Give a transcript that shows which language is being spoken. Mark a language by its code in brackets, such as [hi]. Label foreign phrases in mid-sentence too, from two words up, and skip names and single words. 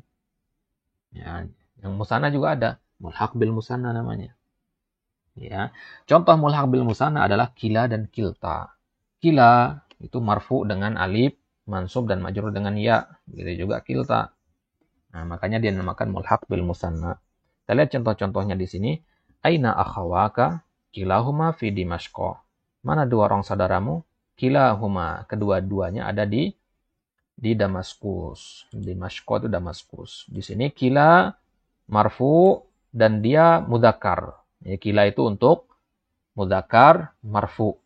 [id] Ya, yang musanna juga ada, [ar] ملحق بالمثنى [id] namanya. Ya. Contoh [ar] ملحق بالمثنى [id] adalah kila dan kilta. Kila itu marfu dengan alif, mansub dan majrur dengan ya. Gitu juga kilta. Nah, makanya dia dinamakan [ar] ملحق بالمثنى. [id] Kita lihat contoh-contohnya di sini. [ar] أين أخواك؟ كلاهما في دمشق. [id] Mana dua orang saudaramu? Kilahuma. Kedua-duanya ada di Damaskus. Dimashq itu Damaskus. Di sini kila marfu dan dia mudzakkar. Ya, kila itu untuk mudzakkar marfu.